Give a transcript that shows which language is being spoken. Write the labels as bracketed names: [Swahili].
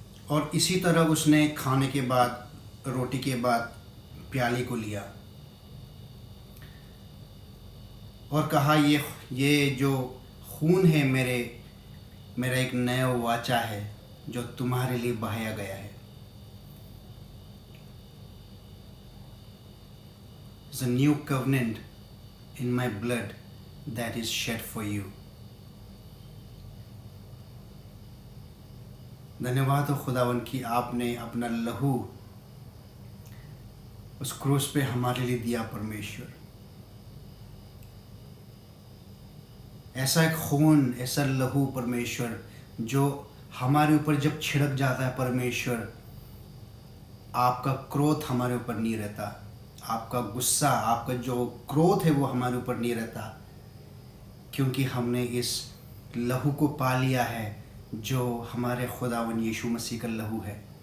[Hindi] और इसी तरह उसने खाने के बाद, रोटी के बाद प्याली को लिया और कहा, ये जो खून है मेरा एक नया वाचा है जो तुम्हारे लिए बहाया गया है। [English] It's a new covenant in my blood that is shed for you. [Hindi] धन्यवाद हो खुदावन कि आपने अपना लहू उस क्रूस पे हमारे लिए दिया परमेश्वर। ऐसा एक खून, ऐसा लहू परमेश्वर जो हमारे ऊपर जब छिड़क जाता है परमेश्वर, आपका क्रोध हमारे ऊपर नहीं रहता, आपका गुस्सा, आपका जो क्रोध है वो हमारे ऊपर नहीं रहता, क्योंकि हमने इस लहू को पा लिया है जो हमारे खुदावन यीशु मसीह का लहू है।